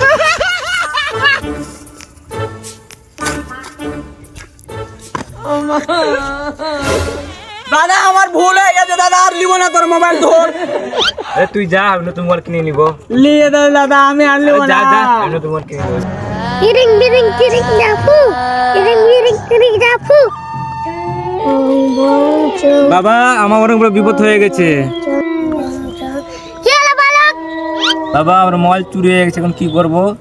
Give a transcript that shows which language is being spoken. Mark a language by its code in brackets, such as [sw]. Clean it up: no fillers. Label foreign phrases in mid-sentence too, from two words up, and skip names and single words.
[bn] দাদা আমার ভুল হয়ে গেছে, দাদা আর লিব না তোর মোবাইল ধর। আরে তুই যা, আমি নতুন মোবাইল কিনে নিব। লিয়ে দাও দাদা, আমি আর লিব যা না। যা, আমি নতুন মোবাইল কিনে নিব। Iring iring iring dapu. Iring iring iring dapu. বাবা, আমার অনেক বড় বিপদ হয়ে গেছে। কি হলো বালক? বাবা, আমার মোবাইল চুরি হয়ে গেছে, এখন কি করব?